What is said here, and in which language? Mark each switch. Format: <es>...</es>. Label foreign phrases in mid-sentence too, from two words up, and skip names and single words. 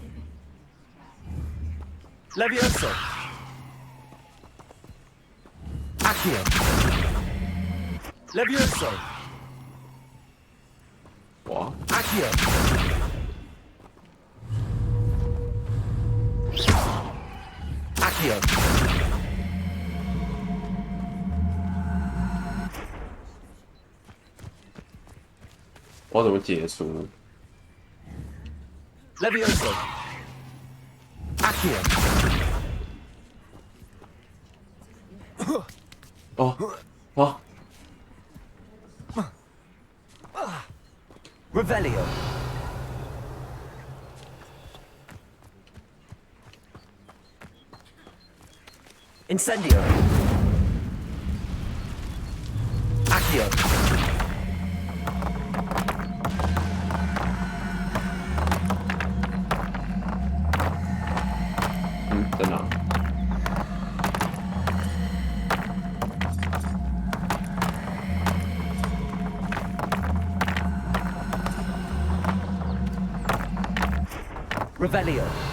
<en>Levioso. Accio. Levioso. 哇 Accio. Accio.</en> <zh>我要怎么解除？</zh> <en>Levioso. Accio. 哦哦 Revelio. Incendio. Accio.</en> <zh>嗯，在哪？</zh> <en>Revelio.</en>